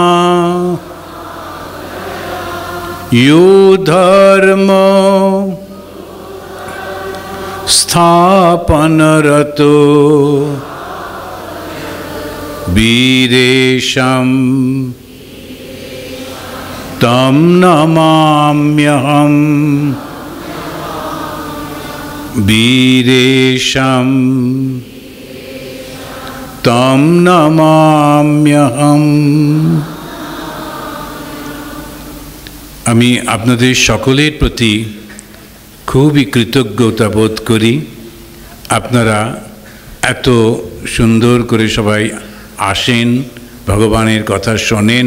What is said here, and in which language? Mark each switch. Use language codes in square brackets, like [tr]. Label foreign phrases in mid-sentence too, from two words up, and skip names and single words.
[sa] यो धर्म स्थापनरतो वीरेशं तं नमाम्यहं। वीरेशं तं नमाम्यहं। [bn] আমি আপনাদের সকলের প্রতি খুবই কৃতজ্ঞতা বোধ করি। আপনারা এত সুন্দর করে সবাই আসেন, ভগবানের কথা শোনেন।